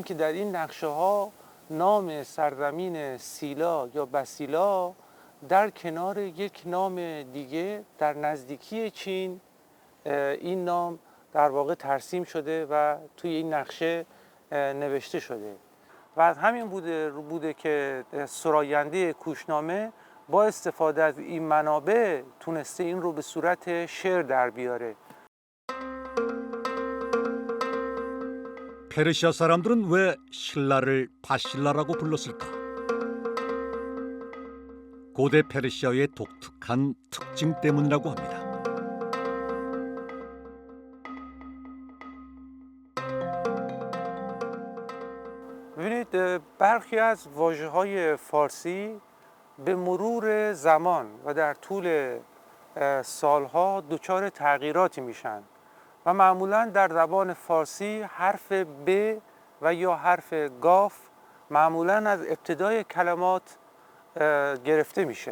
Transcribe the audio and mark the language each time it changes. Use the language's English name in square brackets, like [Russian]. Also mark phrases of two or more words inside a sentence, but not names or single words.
[Persian] که در این نقشه‌ها نام سرزمین سیلا یا بسیلا در کنار یک نام دیگه در نزدیکی چین این نام در واقع ترسیم شده و توی این نقشه نوشته شده و از همین بوده که سراینده کوشنامه با استفاده از این منابع تونسته این رو به صورت شعر در بیاره. [Korean] 페르시아 사람들은 왜 신라를 바실라라고 불렀을까? 고대 페르시아의 독특한 특징 때문이라고 합니다. [Persian] ببینید برخی از واژه‌های فارسی به مرور زمان و در طول سالها دچار تغییراتی میشن و معمولا در زبان فارسی حرف ب و یا حرف گاف معمولا از ابتدای کلمات گرفته میشه.